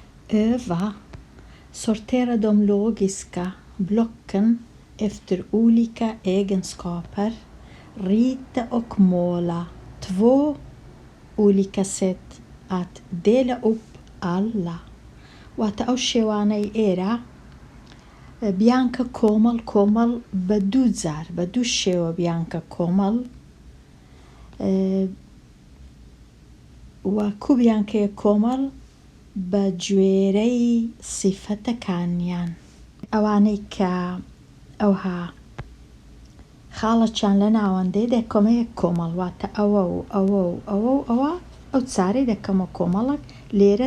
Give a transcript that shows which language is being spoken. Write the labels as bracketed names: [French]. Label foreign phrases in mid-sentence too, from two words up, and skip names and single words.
[Swedish] Öva. Sortera dem logiska blocken efter olika egenskaper. Rita och måla 2 olika sätt att dela upp alla. [Central Kurdish] واتە ئەو شێوانەی ئێرە بیانکە کۆمەڵ بە 2 جار بە 2 شێوە بیانکە کۆمەڵ وەکو بیانکەیە کۆمەڵ بە گوێرەی سیفەتەکانیان ئەوانەی کە ئەوها خاڵەچیان لە ناوەندەی دەکەمەیە کۆمەڵ واتە ئەوە و ئەوە و ئەوە و ئەوە ئەو چارەی دەکەمە کۆمەڵک لێرە